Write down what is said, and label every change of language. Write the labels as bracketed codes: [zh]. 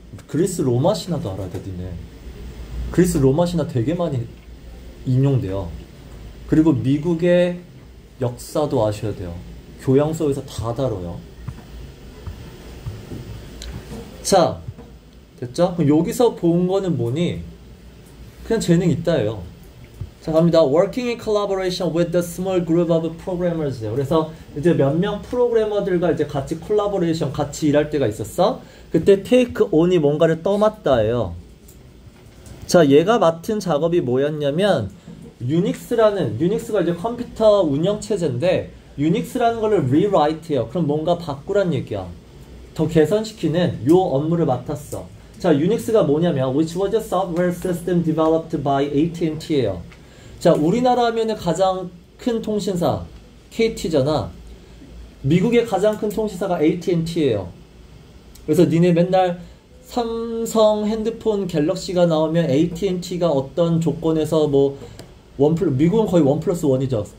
[ko] 그리스 로마 신화도 알아야 돼, 니네. 그리스 로마 신화 되게 많이 인용돼요. 그리고 미국의 역사도 아셔야 돼요. 교양 수업에서 다 다뤄요. 자, 됐죠? 그럼 여기서 본 거는 뭐니? 그냥 재능 있다예요. 자, 갑니다. [en] Working in collaboration with the small group of programmers. [ko] 그래서 이제 몇 명 프로그래머들과 이제 같이 콜라보레이션, 같이 일할 때가 있었어. 그때 take on이 뭔가를 떠맡다예요. 자, 얘가 맡은 작업이 뭐였냐면 유닉스가 이제 컴퓨터 운영 체제인데 유닉스라는 거를 rewrite해요. 그럼 뭔가 바꾸란 얘기야. 더 개선시키는 요 업무를 맡았어. 자, 유닉스가 뭐냐면 [en] which was a software system developed by AT&T [ko] 예요. 자, 우리나라 하면은 가장 큰 통신사 KT잖아. 미국의 가장 큰 통신사가 AT&T예요. 그래서 니네 맨날 삼성 핸드폰 갤럭시가 나오면 AT&T가 어떤 조건에서 뭐 미국은 거의 1+1이죠.